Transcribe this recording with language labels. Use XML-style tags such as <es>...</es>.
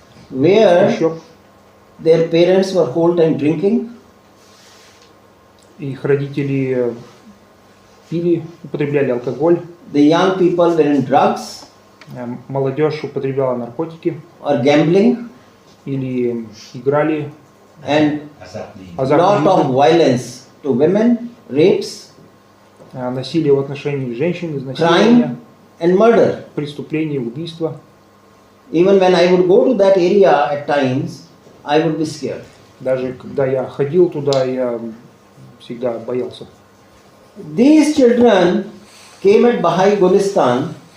<en>where their parents were whole time drinking.</en> <ru>Их родители пили, употребляли алкоголь.</ru> <en>The young people were in drugs.</en> <ru>Молодежь употребляла наркотики.</ru> <en>Or gambling.</en> <ru>Или играли.</ru> <en>And lot of violence to women, rapes.</en> <ru>Насилие в отношении женщин,</ru> <en>Crime</en> <ru>изнасилования.</ru> <en>and murder.</en> <ru>Преступления, убийства.</ru> <en>Even when I would go to that area at times, I would be scared.</en> <ru>Даже когда я ходил туда, я всегда боялся.</ru> <en>These children came at Baha'i Gulistan</en>